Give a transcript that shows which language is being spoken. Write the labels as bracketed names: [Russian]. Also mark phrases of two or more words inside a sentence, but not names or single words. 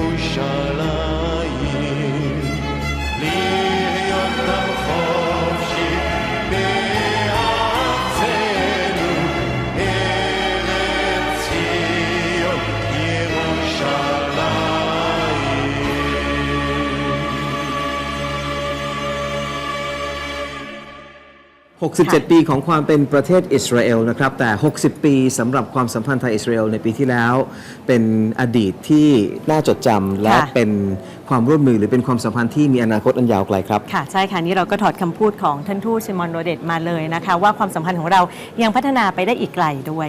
[Hebrew] ירושלים להיות עם חופשי בארצנו ארץ ציון ירושלים [Thai] 67 ปีของความเป็นประเทศอิสราเอลนะครับแต่ 60 ปีสำหรับความสัมพันธ์ไทยอิสราเอลในปีที่แล้วเป็นอดีตที่น่าจดจำและเป็นความร่วมมือหรือเป็นความสัมพันธ์ที่มีอนาคตอันยาวไกลครับ ค่ะใช่ค่ะนี่เราก็ถอดคำพูดของท่านทูตชิมอนโรเดตมาเลยนะคะว่าความสัมพันธ์ของเรายังพัฒนาไปได้อีกไกลด้วย